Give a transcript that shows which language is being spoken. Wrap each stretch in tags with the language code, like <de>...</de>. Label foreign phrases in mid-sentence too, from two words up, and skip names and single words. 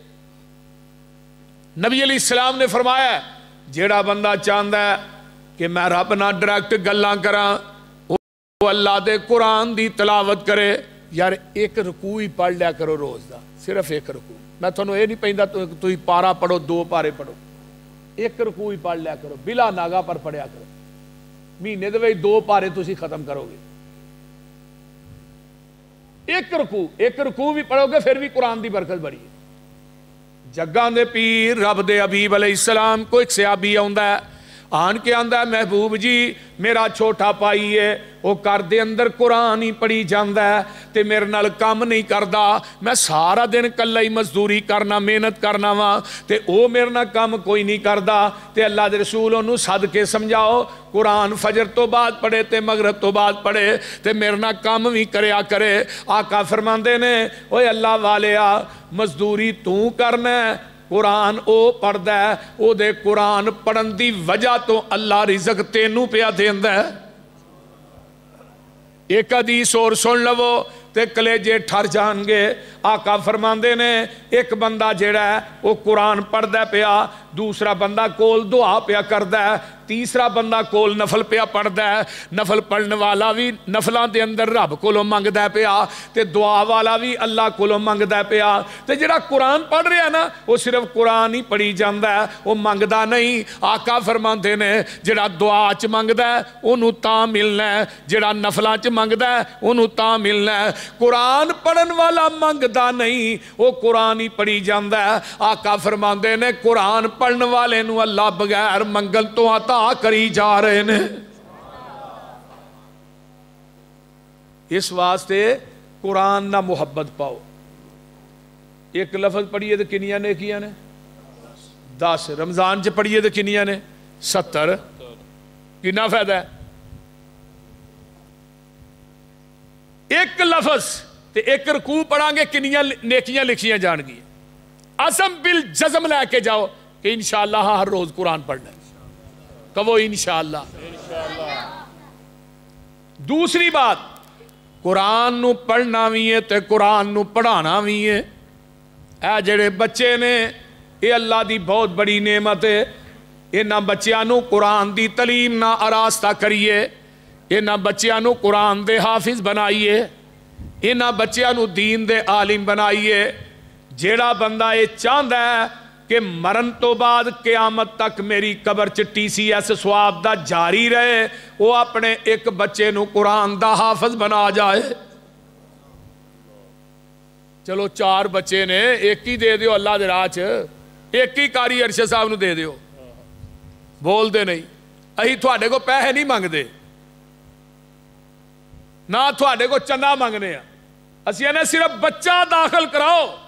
<pa>نبی علیہ السلام نے فرمایا جیڑا بندہ چاہتا ہے کہ میں رب نہ ڈائریکٹ گلاں کراں، وہ اللہ دے قرآن دی تلاوت کرے،</pa> <ur>یار ایک رکوع ہی پڑھ لیا کرو</ur> <pa>روز دا، صرف ایک رکوع، میں تھانوں یہ نہیں پہندا تو ہی پارا پڑھو 2 پارے پڑھو، ایک رکوع ہی پڑھ لیا کرو، بلا ناگا پر پڑھیا کرو، مہینے دے وچ 2 پارے تسی ختم کرو گے، ایک رکوع بھی پڑھو گے پھر بھی قرآن دی برکت بڑی ہے۔ جگاں دے پیر رب دے حبیب علیہ السلام کو ایک صحابی آندا ہے، آن کے آندا ہے محبوب جی میرا چھوٹا پائی ہے وہ کر دے اندر قرآن ہی پڑھی جاندا ہے تے میرے نال کام نہیں کردا، میں سارا دن کلا ہی مزدوری کرنا محنت کرنا وا تے او میرے نال کام کوئی نہیں کردا، تے اللہ دے رسول انہوں سد کے سمجھاؤ قرآن فجر تو بعد پڑھے تے مغرب تو بعد پڑھے تے میرے نال کام بھی کریا کرے۔ آقا فرماندے نے اوے اللہ والیا مزدوری تو کرنا ہے، قرآن او پڑھدا ہے، او دے قرآن پڑھن دی وجہ تو اللہ رزق تینوں پیا دیندا ہے۔ ایک حدیث اور سن لو تے کلیجے ٹھر جان گے، آقا فرماندے نے ایک بندہ جیڑا ہے وہ قرآن پڑھدا ہے پیا، دوسرا بندہ کول دعا پیا کردا ہے، تیسرا بندہ کول نفل پیا پڑھدا ہے، نفل پڑھن والا بھی نفلاں دے اندر رب کولوں منگدا ہے پیا تے دعا والا بھی اللہ کولوں منگدا ہے پیا، تے جڑا قرآن پڑھ رہا ہے نا وہ صرف قرآن ہی پڑھی جاندا ہے، وہ منگدا نہیں۔ آقا فرماندے نے جڑا دعا چ منگدا ہے اونوں تاں ملنا ہے، جڑا نفلاں چ منگدا ہے اونوں تاں ملنا ہے، قرآن پڑھن والا منگدا نہیں وہ قرآن ہی پڑھی جاندا ہے۔ آقا فرماندے نے قرآن پڑھن والے نو اللہ بغیر منگل تو عطا کری جا رہے نے۔ اس واسطے قرآن نہ محبت پاؤ، ایک لفظ پڑھیے تو کنیاں نیکیاں نے 10، رمضان چ پڑھیے تو کنیاں نے 70، کنا فائدہ ہے؟ ایک لفظ تے ایک رکوع پڑھاں گے کنیاں نیکیاں لکھیاں جان گی، عزم بالجزم لے کے جاؤ کہ انشاءاللہ ہر روز قرآن پڑھنا ہے، کہو انشاءاللہ۔ دوسری بات قرآن نو پڑھنا بھی ہے تے قرآن نو پڑھانا بھی ہے۔ اے جڑے بچے نے یہ اللہ دی بہت بڑی نعمت ہے، انہاں بچیاں نو قرآن دی تعلیم نہ آراستہ کریے، انہاں بچیاں نو قرآن دے حافظ بنائیے، انہاں بچیاں نو دین دے عالم بنائیے۔ جیڑا بندہ یہ چاہتا ہے کہ مرن تو بعد قیامت تک میری قبر چ TCS سواب دا جاری رہے، وہ اپنے ایک بچے نو قرآن دا حافظ بنا جائے۔ چلو 4 بچے نے، ایک ہی دے دیو اللہ دے راہ چ، ایک ہی کاری ارشد صاحب نو دے دیو، بول دے نہیں اہی تھوڑے کو پیسے نہیں مانگدے، نہ تھوڑے کو چندہ مانگنے ہیں، اسی نے صرف بچہ داخل کراؤ۔</pa>